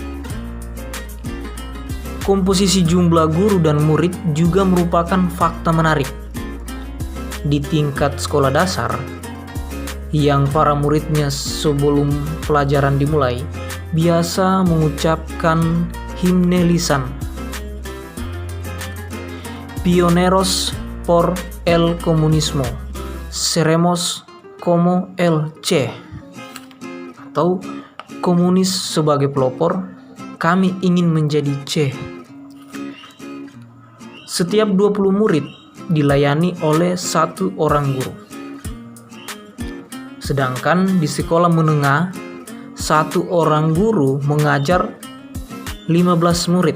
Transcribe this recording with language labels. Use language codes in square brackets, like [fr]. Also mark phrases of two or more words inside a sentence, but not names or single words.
[id] Komposisi jumlah guru dan murid juga merupakan fakta menarik. Di tingkat sekolah dasar, yang para muridnya sebelum pelajaran dimulai biasa mengucapkan himne lisan, [es] "Pioneros por el comunismo, seremos como el Che," [id] atau "komunis sebagai pelopor, kami ingin menjadi Che." Setiap 20 murid dilayani oleh 1 orang guru. Sedangkan di sekolah menengah, 1 orang guru mengajar 15 murid.